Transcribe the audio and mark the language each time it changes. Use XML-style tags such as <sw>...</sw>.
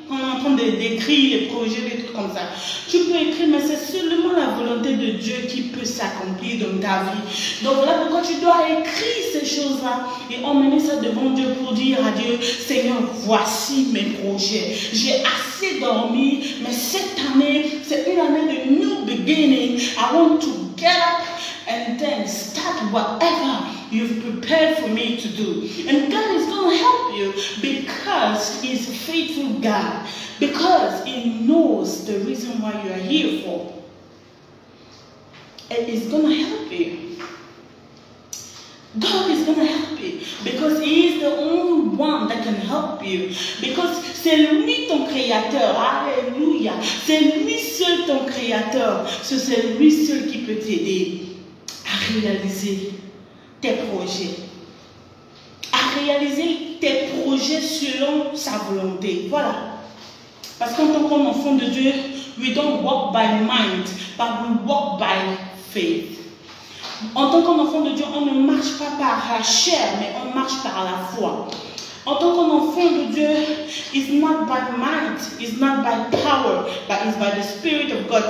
<fr>On est en train d'écrire les projets, des trucs comme ça. Tu peux écrire, mais c'est seulement la volonté de Dieu qui peut s'accomplir dans ta vie. Donc voilà pourquoi tu dois écrire ces choses-là et emmener ça devant Dieu pour dire à Dieu, Seigneur, voici mes projets. J'ai assez dormi, mais cette année, c'est une année de new beginning.</fr> <en>I want to get up and then start whatever you've prepared for me to do. And God is going to help you because He's a faithful God. Because He knows the reason why you are here for. And He's going to help you. God is going to help you. Because He is the only one that can help you.</en> <fr>Because c'est lui ton créateur. Alléluia. C'est lui seul ton créateur. C'est lui seul qui peut t'aider à réaliser tes projets, à réaliser tes projets selon sa volonté. Voilà.</fr> <en>Parce qu'en tant qu'enfant de Dieu, we don't walk by mind, but we walk by faith.</en> <fr>En tant qu'enfant de Dieu, on ne marche pas par la chair, mais on marche par la foi.</fr> <en>En tant qu'enfant de Dieu, it's not by might, it's not by power, but it's by the Spirit of God.</en>